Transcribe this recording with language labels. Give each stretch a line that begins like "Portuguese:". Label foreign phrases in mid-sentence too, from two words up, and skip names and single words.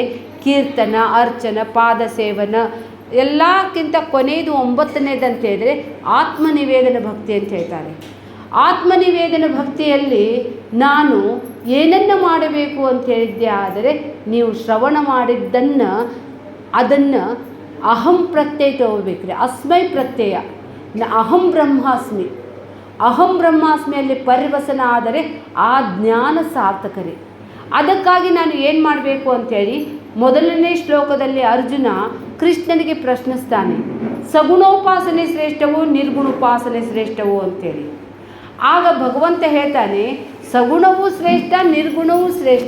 Kannada: ಕೀರ್ತನ, ಅರ್ಚನ, ಪಾದ ಸೇವನ ಎಲ್ಲಕ್ಕಿಂತ ಕೊನೆಯದು 9ನೇದಂತ ಹೇಳಿದರೆ ಆತ್ಮನಿವೇದನ ಭಕ್ತಿ ಅಂತ ಹೇಳ್ತಾರೆ. ಆತ್ಮನಿವೇದನ ಭಕ್ತಿಯಲ್ಲಿ ನಾನು ಏನನ್ನು ಮಾಡಬೇಕು ಅಂತ ಹೇಳಿದ್ದೆ ಆದರೆ ನೀವು ಶ್ರವಣ ಮಾಡಿದ್ದನ್ನು ಅದನ್ನು
Sanskrit: ಅಹಂ ಪ್ರತ್ಯಯ
Kannada: ತಗೋಬೇಕ್ರಿ.
Sanskrit: ಅಸ್ಮೈ ಪ್ರತ್ಯಯ. ಅಹಂ ಬ್ರಹ್ಮಾಸ್ಮಿ.
Kannada: ಅಹಂ ಬ್ರಹ್ಮಾಸ್ಮಿಯಲ್ಲಿ ಪರಿವಸನ ಆದರೆ ಆ ಜ್ಞಾನ ಸಾರ್ಥಕರೇ. ಅದಕ್ಕಾಗಿ ನಾನು ಏನು ಮಾಡಬೇಕು ಅಂಥೇಳಿ ಮೊದಲನೇ ಶ್ಲೋಕದಲ್ಲಿ ಅರ್ಜುನ ಕೃಷ್ಣನಿಗೆ ಪ್ರಶ್ನಿಸ್ತಾನೆ, ಸಗುಣೋಪಾಸನೆ ಶ್ರೇಷ್ಠವೋ ನಿರ್ಗುಣೋಪಾಸನೆ ಶ್ರೇಷ್ಠವೋ ಅಂಥೇಳಿ. ಆಗ ಭಗವಂತ ಹೇಳ್ತಾನೆ ಸಗುಣವೂ ಶ್ರೇಷ್ಠ, ನಿರ್ಗುಣವೂ ಶ್ರೇಷ್ಠ.